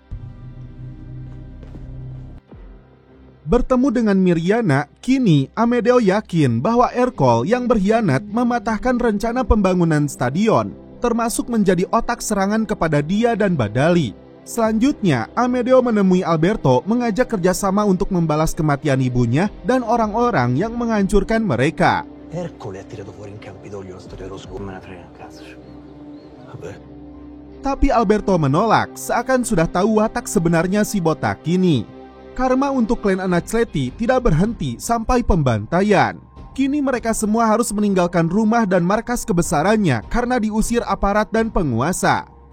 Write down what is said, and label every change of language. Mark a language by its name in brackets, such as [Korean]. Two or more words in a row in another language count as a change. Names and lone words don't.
[Indonesian] Bertemu dengan Mirjana, kini Amedeo yakin bahwa Ercole yang berkhianat mematahkan rencana pembangunan stadion, termasuk menjadi otak serangan kepada dia dan Badali. Selanjutnya, Amedeo menemui Alberto mengajak kerjasama untuk membalas kematian ibunya dan orang-orang yang menghancurkan mereka. [Italian] Ercole ha tirato fuori in Campidoglio la storia dello scudo. Me ne frega un cazzo. Vabbè. [Indonesian] Tapi Alberto menolak, seakan sudah tahu watak sebenarnya si botak ini. Karma untuk klan Annecletti tidak berhenti sampai pembantaian. Kini mereka semua harus meninggalkan rumah dan markas kebesarannya karena diusir aparat dan penguasa.